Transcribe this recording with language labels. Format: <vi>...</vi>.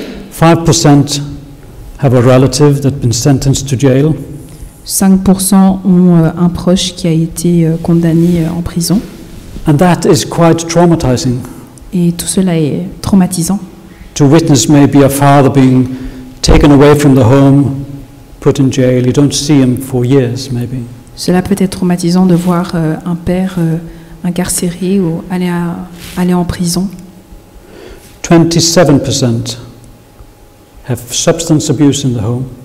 <en>5% have a relative that's been sentenced to jail.</en> <fr>5% ont un proche qui a été condamné en prison.</fr> <en>And that is quite traumatizing.</en> <fr>Et tout cela est traumatisant.</fr> <en>To witness maybe a father being taken away from the home, put in jail, you don't see him for years maybe.</en> <fr>Cela peut être traumatisant de voir un père incarcéré ou aller en prison.</fr> <en>27% have substance abuse in the home.</en>